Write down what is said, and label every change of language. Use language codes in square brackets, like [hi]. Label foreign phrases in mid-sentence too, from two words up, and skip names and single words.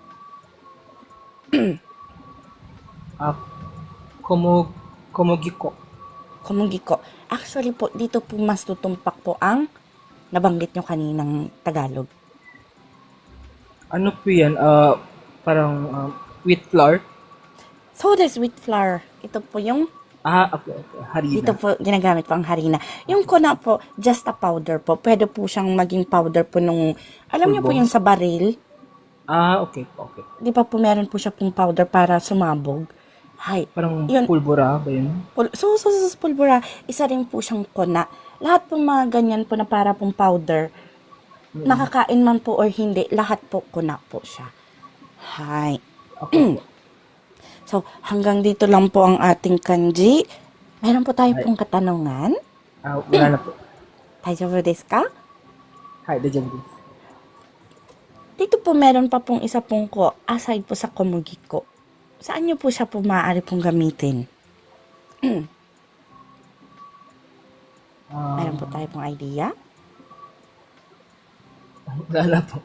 [tl] Komogiko. Komugiko. Actually po, dito po mas tutumpak po ang nabanggit nyo kaninang Tagalog. Ano po yan? Parang [en] wheat flour. So, this wheat flour. [tl] Ito po yung, Okay. Harina. dito po ginagamit po ang harina. Yung kona po, [en] just a powder po. [tl] Pwede po siyang maging powder po nung, alam niyo po Pulbo. yung sa baril. Okay. Okay. Di ba po meron po siya pong powder para sumabog. Hay. Parang Yun. pulbura ba yun? So, pulbura, isa rin po siyang kona. Lahat po mga ganyan po na para pong powder, nakakain man po or hindi, lahat po kona po siya. Hay. Okay. So, hanggang dito lang po ang ating kanji. Meron po tayo pong katanungan. Wala na po. [ja] 大丈夫ですか? はい、だじゃんです. [tl] Dito po meron pa pong isa pong ko, aside po sa komugiko. Saan niyo po siya po maaari pong gamitin? Meron po tayo pong idea? Wala na po.